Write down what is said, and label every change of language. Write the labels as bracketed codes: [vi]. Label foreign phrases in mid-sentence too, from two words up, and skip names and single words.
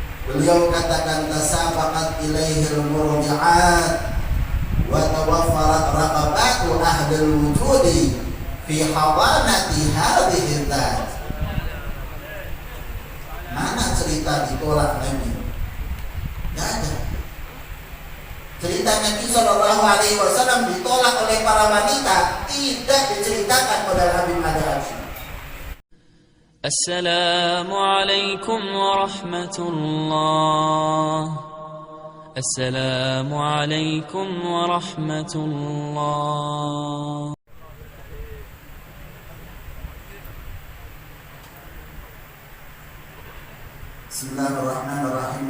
[id] Beliau katakan [ar] تسابقت إليه المرضعات وتوفرت رقبة أهل الوجود في حوانة هذه ذات. [id] Mana cerita ditolak Nabi? Tidak ada. Cerita Nabi [ar] صلى الله عليه وسلم [id] ditolak oleh para wanita tidak diceritakan pada Nabi Muhammad. [ar] السلام عليكم ورحمة الله. السلام عليكم ورحمة الله. بسم الله الرحمن الرحيم.